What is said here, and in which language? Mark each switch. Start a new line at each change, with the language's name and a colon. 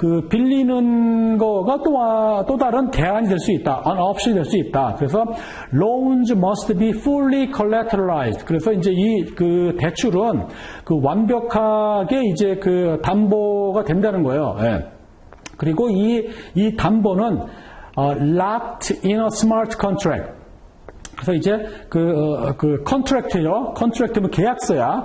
Korean: 빌리는 거가 또 다른 대안이 될 수 있다.
English: an option
Korean: 이 될 수 있다. 그래서
English: loans must be fully collateralized.
Korean: 그래서 이제 이 대출은 완벽하게 이제 담보가 된다는 거예요. 예. 그리고 이 담보는
English: locked in a smart contract.
Korean: 그래서 이제 컨트랙트요. 컨트랙트면 계약서야.